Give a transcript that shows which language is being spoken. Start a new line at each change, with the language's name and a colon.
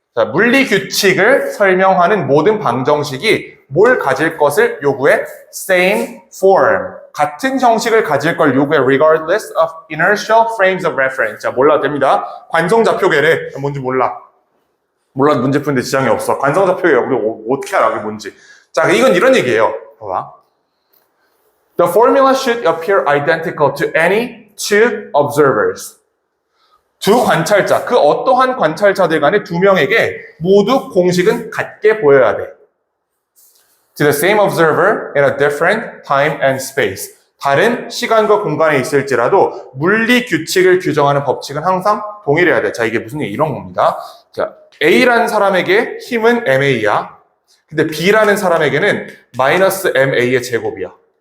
Korean: 자, 물리 규칙을 설명하는 모든 방정식이 뭘 가질 것을 요구해?
English: Same form.
Korean: 같은 형식을 가질 걸 요구해.
English: Regardless of inertial frames of reference.
Korean: 자, 몰라도 됩니다. 관성좌표계래. 뭔지 몰라. 몰라도 문제 푸는데 지장이 없어. 관성좌표계 우리 어떻게 알아? 그게 뭔지. 자, 이건 이런 얘기예요. 봐봐.
English: The formula should appear identical to any two observers.
Korean: 두 관찰자, 그 어떠한 관찰자들 간에 두 명에게 모두 공식은 같게 보여야 돼.
English: To the same observer in a different time and space.
Korean: 다른 시간과 공간에 있을지라도 물리 규칙을 규정하는 법칙은 항상 동일해야 돼. 자, 이게 무슨 얘기? 이런 겁니다. 자, A라는 사람에게 힘은 MA야. 근데 B라는 사람에게는 마이너스 MA의 제곱이야.